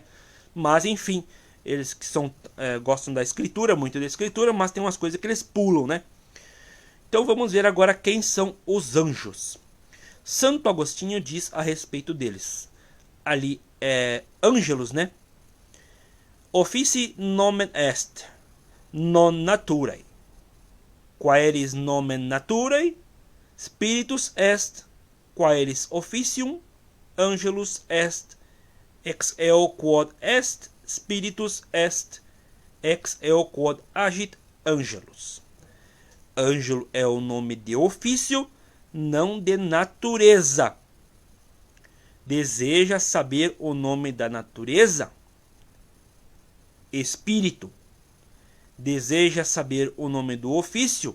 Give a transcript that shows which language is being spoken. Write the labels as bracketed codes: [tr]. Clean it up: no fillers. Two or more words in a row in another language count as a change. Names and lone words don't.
[pt] Mas enfim, eles que gostam da Escritura, muito da Escritura, mas tem umas coisas que eles pulam, né? Então vamos ver agora quem são os anjos. Santo Agostinho diz a respeito deles. [la] Ali angelos, né? Offici nomen est, non naturae. Quaeris nomen naturae, spiritus est, quaeris officium, angelus est, ex eo quod est, spiritus est, ex eo quod agit angelus. [pt] Ângelo é o nome de ofício, não de natureza. Deseja saber o nome da natureza? Espírito. Deseja saber o nome do ofício?